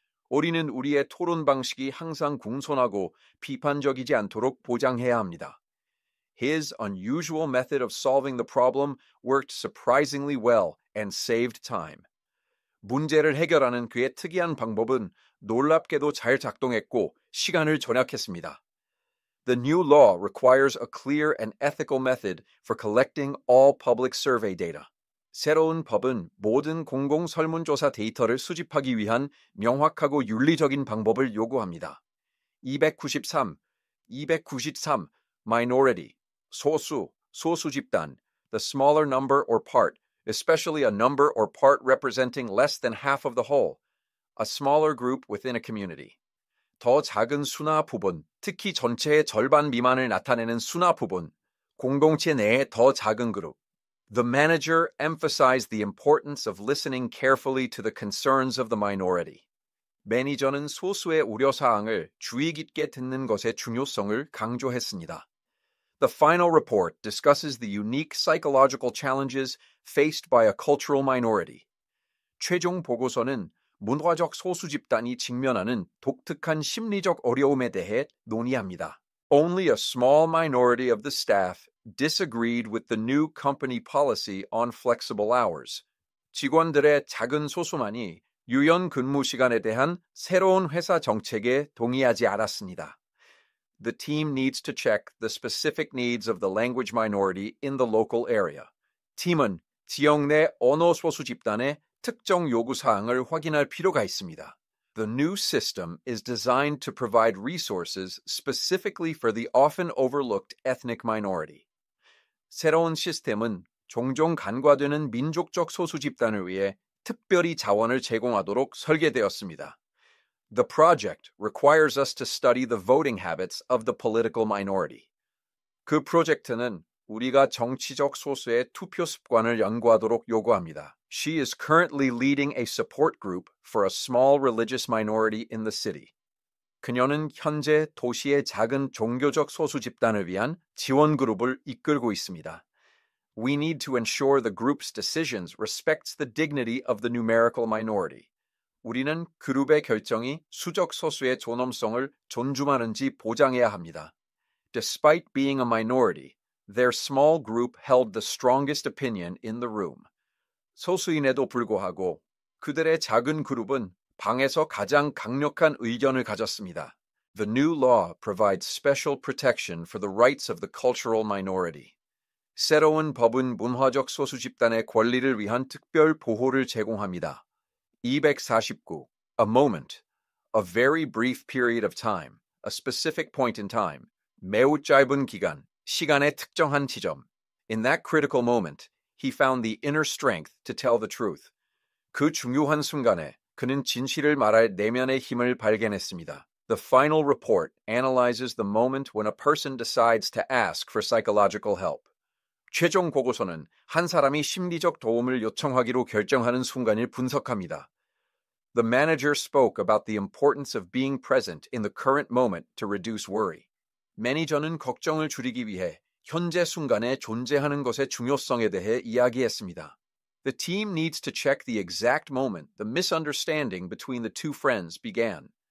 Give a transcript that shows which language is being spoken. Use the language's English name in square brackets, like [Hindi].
[Korean] 우리는 우리의 토론 방식이 항상 공손하고 비판적이지 않도록 보장해야 합니다. [English] His unusual method of solving the problem worked surprisingly well and saved time. [Korean] 문제를 해결하는 그의 특이한 방법은 놀랍게도 잘 작동했고 시간을 절약했습니다. [English] The new law requires a clear and ethical method for collecting all public survey data. [Korean] 새로운 법은 모든 공공 설문조사 데이터를 수집하기 위한 명확하고 윤리적인 방법을 요구합니다. [English] 293. Minority, 소수, 소수 집단, the smaller number or part, especially a number or part representing less than half of the whole, a smaller group within a community. [Korean] 더 작은 수나 부분, 특히 전체의 절반 미만을 나타내는 수나 부분, 공동체 내의 더 작은 그룹. [English] The manager emphasized the importance of listening carefully to the concerns of the minority. [Korean] 매니저는 소수의 우려사항을 주의 깊게 듣는 것의 중요성을 강조했습니다. [English] The final report discusses the unique psychological challenges faced by a cultural minority. [Korean] 최종 보고서는 문화적 소수 집단이 직면하는 독특한 심리적 어려움에 대해 논의합니다. [English] Only a small minority of the staff disagreed with the new company policy on flexible hours. [Korean] 직원들의 작은 소수만이 유연 근무 시간에 대한 새로운 회사 정책에 동의하지 않았습니다. [English] The team needs to check the specific needs of the language minority in the local area. [Korean] 팀은 지역 내 언어 소수 집단의 특정 요구 사항을 확인할 필요가 있습니다. [English] The new system is designed to provide resources specifically for the often overlooked ethnic minority. [Korean] 새로운 시스템은 종종 간과되는 민족적 소수 집단을 위해 특별히 자원을 제공하도록 설계되었습니다. [English] The project requires us to study the voting habits of the political minority. [Korean] 그 프로젝트는 우리가 정치적 소수의 투표 습관을 연구하도록 요구합니다. [English] She is currently leading a support group for a small religious minority in the city. [Korean] 그녀는 현재 도시의 작은 종교적 소수 집단을 위한 지원 그룹을 이끌고 있습니다. [English] We need to ensure the group's decisions respects the dignity of the numerical minority. [Korean] 우리는 그룹의 결정이 수적 소수의 존엄성을 존중하는지 보장해야 합니다. [English] Despite being a minority, their small group held the strongest opinion in the room. [Korean] 소수임에도 불구하고 그들의 작은 그룹은 방에서 가장 강력한 의견을 가졌습니다. [English] The new law provides special protection for the rights of the cultural minority. [Korean] 새로운 법은 문화적 소수 집단의 권리를 위한 특별 보호를 제공합니다. [English] 249. A moment. A very brief period of time. A specific point in time. [Korean] 매우 짧은 기간. 시간의 특정한 지점. [English] In that critical moment, he found the inner strength to tell the truth. [Korean] 그 중요한 순간에 그는 진실을 말할 내면의 힘을 발견했습니다. [English] The final report analyzes the moment when a person decides to ask for psychological help. [Korean] 최종 보고서는 한 사람이 심리적 도움을 요청하기로 결정하는 순간을 분석합니다. [English] The manager spoke about the importance of being present in the current moment to reduce worry. [Korean] 매니저는 걱정을 줄이기 위해 현재 순간에 존재하는 것의 중요성에 대해 이야기했습니다. [English] The team needs to check the exact moment the misunderstanding between the two friends began.